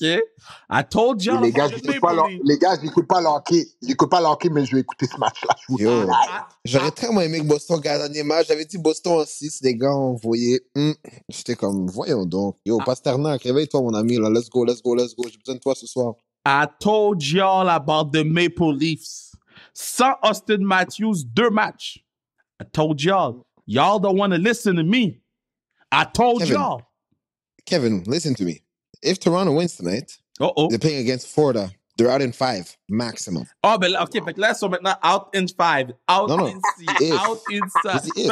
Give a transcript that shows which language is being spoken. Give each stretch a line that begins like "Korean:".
English: I told you.
French: Les gars, j'écoute pas l'hockey. J'écoute pas l'hockey, mais je vais écouter ce match-là. J'aurais tellement aimé que Boston gagne le dernier match. J'avais dit Boston en 6, les gars, on voyait. J'étais comme, voyons donc. Yo, Pasternak, réveille-toi, mon ami. Là.
English: Let's go.
French: J'ai besoin de toi ce soir.
English: I told y'all about the Maple Leafs.
French: Sans Austin Matthews, 2 matchs.
English: I told y'all. Y'all don't want to listen to me. I told y'all. Kevin, listen to me. If Toronto wins tonight, they're playing against Florida. They're out in 5, maximum.
French: Oh, ben là, OK, fait que là, ils sont maintenant
English: out in 5, out in 6, out in 7.